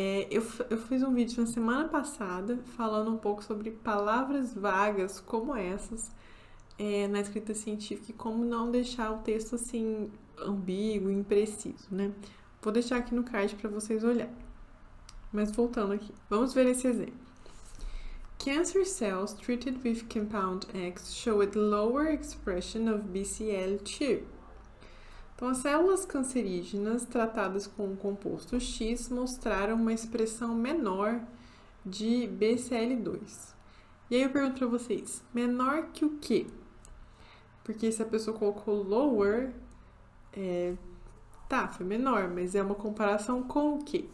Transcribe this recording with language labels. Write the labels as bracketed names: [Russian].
[Portuguese] Eu fiz um vídeo na semana passada falando um pouco sobre palavras vagas como essas na escrita científica e como não deixar o texto assim ambíguo, impreciso, né? Vou deixar aqui no card para vocês olharem. Mas voltando aqui, vamos ver esse exemplo. [English] Cancer cells treated with compound X showed lower expression of BCL2. [Portuguese] Então, as células cancerígenas tratadas com o composto X mostraram uma expressão menor de BCL2. E aí eu pergunto para vocês, menor que o quê? Porque se a pessoa colocou lower, foi menor, mas é uma comparação com o quê?